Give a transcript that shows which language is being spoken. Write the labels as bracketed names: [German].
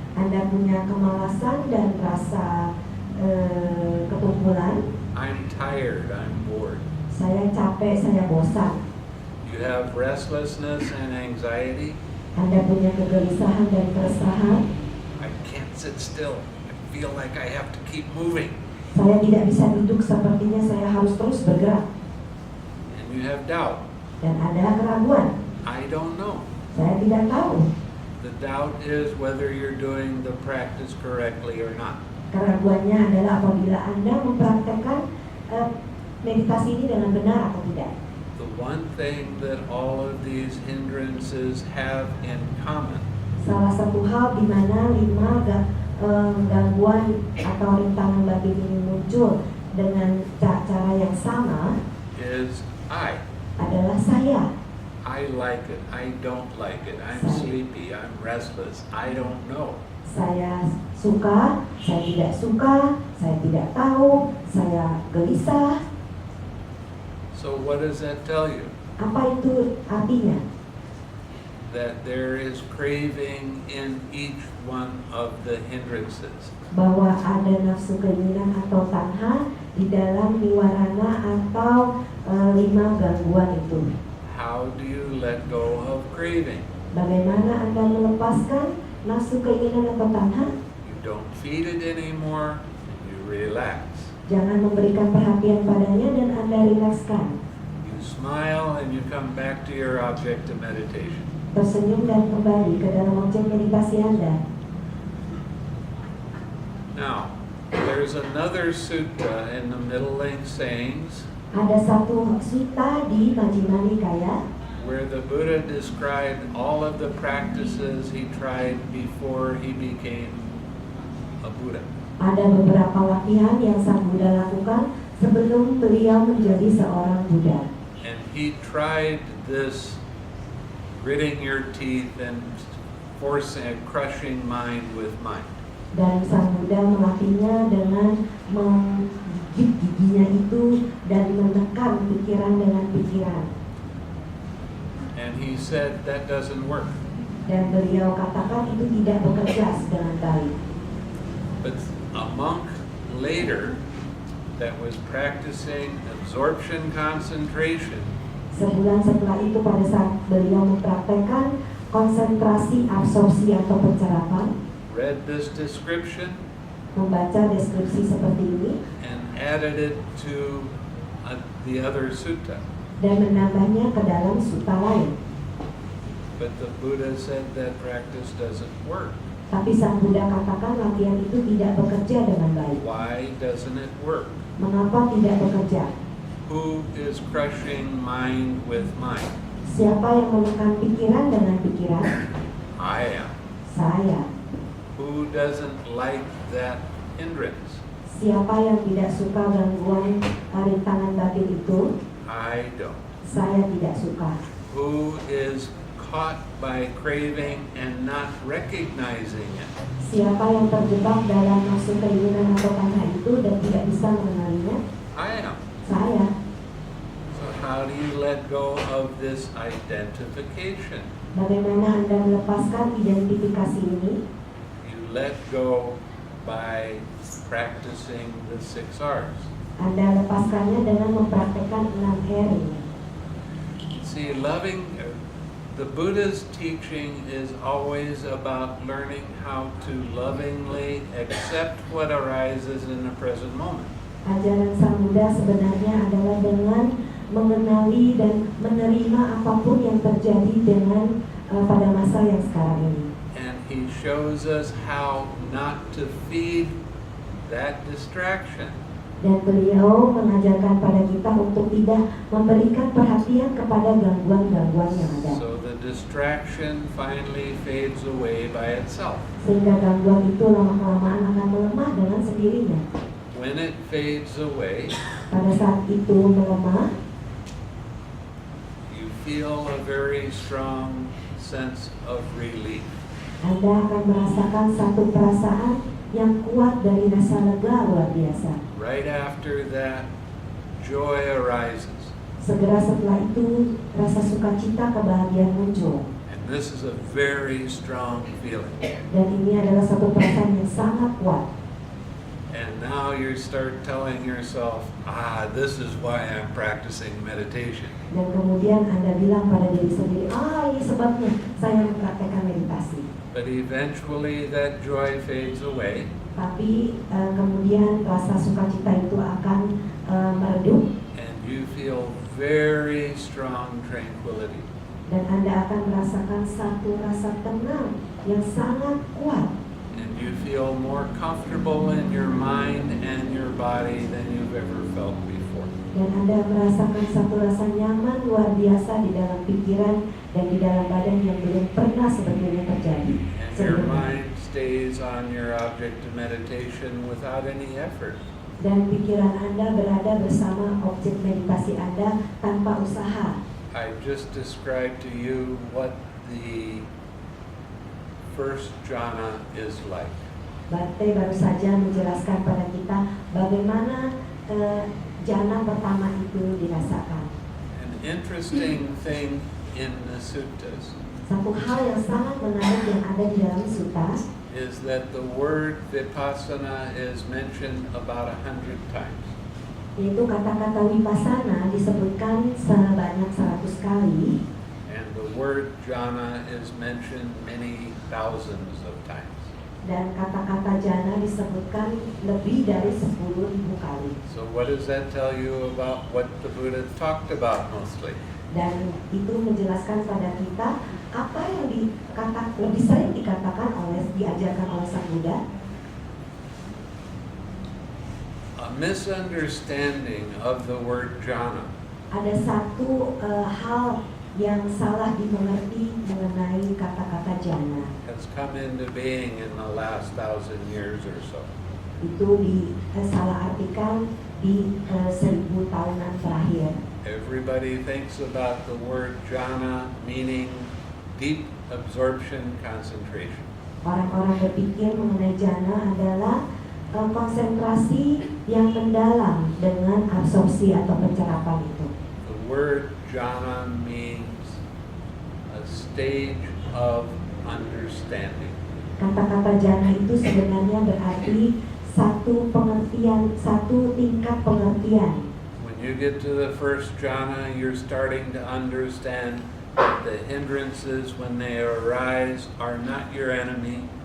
[Indonesian] Anda punya kemalasan dan rasa ketumpulan. [English] I'm tired, I'm bored. [Indonesian] Saya capek, saya bosan. [English] You have restlessness and anxiety. [Indonesian] Anda punya kegelisahan dan keresahan. [English] I can't sit still. I feel like I have to keep moving. [Indonesian] Saya tidak bisa duduk, sepertinya saya harus terus bergerak. [English] And you have doubt. [Indonesian] Dan ada keraguan. [English] I don't know. [Indonesian] Saya tidak tahu. [English] The doubt is whether you're doing the practice correctly or not. [Indonesian] Keraguannya adalah apabila Anda mempraktekkan meditasi ini dengan benar atau tidak. [English] The one thing that all of these hindrances have in common [Indonesian] Salah satu hal di mana 5 gangguan atau rintangan batin ini muncul dengan cara yang sama [English] is I. [Indonesian] adalah saya. [English] I like it. I don't like it. I'm sleepy. I'm restless. I don't know. [Indonesian] Saya suka, saya tidak suka, saya tidak tahu, saya gelisah. [English] So what does that tell you? [Indonesian] Apa itu artinya? [English] That there is craving in each one of the hindrances. [Indonesian] Bahwa ada nafsu keinginan atau tanha di dalam niwarana atau 5 gangguan itu. [English] How do you let go of craving? [Indonesian] Bagaimana Anda melepaskan nafsu keinginan atau tanha? [English] You don't feed it anymore. You relax. [Indonesian] Jangan memberikan perhatian padanya dan Anda rilekskan. [English] You smile and you come back to your object of meditation. [Indonesian] Tersenyum dan kembali ke dalam objek meditasi Anda. [English] Now, there's another sutta in the Middle Length Sayings [Indonesian] Ada satu sutta di Majjhima Nikaya [English] where the Buddha described all of the practices he tried before he became a Buddha. [Indonesian] Ada beberapa latihan yang Sang Buddha lakukan sebelum beliau menjadi seorang Buddha. [English] And he tried this gritting your teeth and forcing, crushing mind with mind. [Indonesian] Dan Sang Buddha melatihnya dengan menggigit giginya itu dan menekan pikiran dengan pikiran. [English] And he said that doesn't work. [Indonesian] Dan beliau katakan itu tidak bekerja dengan baik. [English] But a monk later that was practicing absorption concentration [Indonesian] Sebulan setelah itu pada saat beliau mempraktekkan konsentrasi absorpsi atau pencerapan, [English] read this description [Indonesian] membaca deskripsi seperti ini [English] and added it to the other sutta. [Indonesian] dan menambahnya ke dalam sutta lain. [English] But the Buddha said that practice doesn't work. [Indonesian] Tapi Sang Buddha katakan latihan itu tidak bekerja dengan baik. [English] Why doesn't it work? [Indonesian] Mengapa tidak bekerja? [English] Who is crushing mind with mind? [Indonesian] Siapa yang menekan pikiran dengan pikiran? [English] I am. [Indonesian] Saya. [English] Who doesn't like that hindrance? [Indonesian] Siapa yang tidak suka gangguan rintangan batin itu? [English] I don't. [Indonesian] Saya tidak suka. [English] Who is caught by craving and not recognizing it? [Indonesian] Siapa yang terjebak dalam nafsu keinginan atau tanha itu dan tidak bisa mengenalinya? [English] I am. [Indonesian] Saya. [English] So how do you let go of this identification? [Indonesian] Bagaimana Anda melepaskan identifikasi ini? [English] You let go by practicing the 6 R's. [Indonesian] Anda lepaskannya dengan mempraktekkan 6 R ini. [English] See, the Buddha's teaching is always about learning how to lovingly accept what arises in the present moment. [Indonesian] Ajaran Sang Buddha sebenarnya adalah dengan mengenali dan menerima apapun yang terjadi dengan pada masa yang sekarang ini. [English] And he shows us how not to feed that distraction. [Indonesian] Dan beliau mengajarkan pada kita untuk tidak memberikan perhatian kepada gangguan-gangguan yang ada. [English] So the distraction finally fades away by itself. [Indonesian] Sehingga gangguan itu lama-kelamaan akan melemah dengan sendirinya. [English] When it fades away, [Indonesian] Pada saat itu melemah, [English] you feel a very strong sense of relief. [Indonesian] Anda akan merasakan satu perasaan yang kuat dari rasa lega luar biasa. [English] Right after that, joy arises. [Indonesian] Segera setelah itu, rasa sukacita kebahagiaan muncul. [English] And this is a very strong feeling. [Indonesian] Dan ini adalah satu perasaan yang sangat kuat. [English] And now you start telling yourself, this is why I'm practicing meditation. [Indonesian] Dan kemudian Anda bilang pada diri sendiri, ini sebabnya saya mempraktekkan meditasi. [English] But eventually that joy fades away. [Indonesian] Tapi kemudian rasa sukacita itu akan meredup. [English] And you feel very strong tranquility. [Indonesian] Dan Anda akan merasakan satu rasa tenang yang sangat kuat. [English] And you feel more comfortable in your mind and your body than you've ever felt before. [Indonesian] Dan Anda merasakan satu rasa nyaman luar biasa di dalam pikiran dan di dalam badan yang belum pernah sebetulnya terjadi. [English] And your mind stays on your object of meditation without any effort. [Indonesian] Dan pikiran Anda berada bersama objek meditasi Anda tanpa usaha. [English] I just described to you what the first jhana is like. [Indonesian] Bhante baru saja menjelaskan pada kita bagaimana jhana pertama itu dirasakan. [English] An interesting thing in the suttas [Indonesian] Satu hal yang sangat menarik yang ada di dalam sutta [English] is that the word vipassana is mentioned about 100 times. [Indonesian] yaitu kata-kata vipassana disebutkan sebanyak 100 kali. [English] And the word jhana is mentioned many thousands of times. [Indonesian] Dan kata-kata jhana disebutkan lebih dari 10.000 kali. [English] So what does that tell you about what the Buddha talked about mostly? [Indonesian] Dan itu menjelaskan pada kita apa yang lebih sering diajarkan oleh Sang Buddha. [English] A misunderstanding of the word jhana [Indonesian] Ada satu hal yang salah dimengerti mengenai kata-kata jhana. [English] has come into being in the last 1,000 years or so. [Indonesian] Itu salah artikan di 1000 tahunan terakhir. [English] Everybody thinks about the word jhana meaning deep absorption concentration. [Indonesian] Orang-orang berpikir mengenai jhana adalah konsentrasi yang mendalam dengan absorpsi atau pencerapan itu. [English] The word jhana means a stage of understanding. [Indonesian] Kata-kata jhana itu sebenarnya berarti satu pengertian, satu tingkat pengertian. [English] When you get to the first jhana, you're starting to understand that the hindrances, when they arise, are not your enemy.